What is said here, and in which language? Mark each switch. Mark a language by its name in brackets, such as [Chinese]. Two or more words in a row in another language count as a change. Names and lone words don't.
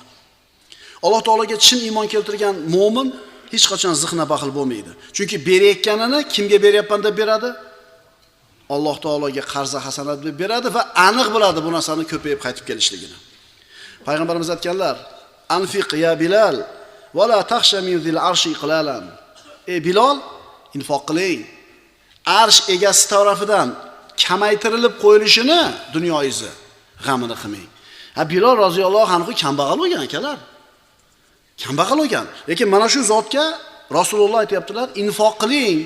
[Uzbek] Alloh taologa chin iymon keltirgan mu'min hech qachon zihna baxil bo'lmaydi. Chunki berayotganini kimga beryapman deb beradi? Alloh taologa [Arabic] قرضا حسنا [Uzbek] deb beradi va aniq biladi bu narsani ko'payib qaytib kelishligini. [Arabic] Payg'ambarimiz aytganlar: "أنفق يا بلال ولا تخش من ذي العرش إقلالا." [Uzbek] Ey Bilal, infoq qiling. Arsh egasi tarafidan kamaytirilib qo'yilishini dunyoingizni g'amini qilmang. Ha, Bilal [Arabic] رضي الله عنه [Uzbek] kambag'al bo'lgan akalar. Kambag'al bo'lgan. Lekin mana shu zotga Rasululloh aytibdilar, infoq qiling.